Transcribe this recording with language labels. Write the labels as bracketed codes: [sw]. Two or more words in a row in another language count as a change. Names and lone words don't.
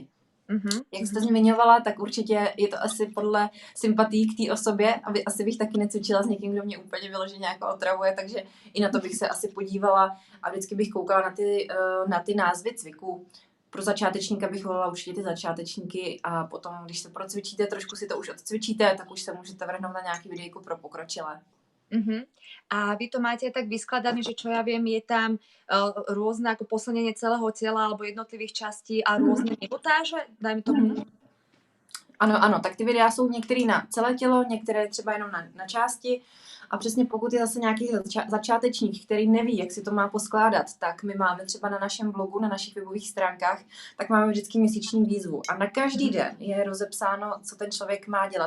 [cs] Jak jste zmiňovala, tak určitě je to asi podle sympatí k té osobě, aby asi bych taky necvičila s někým, kdo mě úplně vyloženě jako otravuje, takže i na to bych se asi podívala a vždycky bych koukala na ty názvy cviků. Pro začátečníka bych volila určitě ty začátečníky a potom, když se procvičíte, trošku si to už odcvičíte, tak už se můžete vrhnout na nějaký videjko pro pokročilé. [sk] A vy to máte tak vyskladané, že čo ja viem, je tam rôzne ako posilnenie celého tela alebo jednotlivých častí a rôzne minutáže? Dajme tomu. [cs] Ano, tak ty videa jsou některé na celé tělo, některé třeba jenom na části. A přesně pokud je zase nějaký začátečník, který neví, jak si to má poskládat, tak my máme třeba na našem blogu, na našich webových stránkách, tak máme vždycky měsíční výzvu. A na každý den je rozepsáno, co ten člověk má dělat.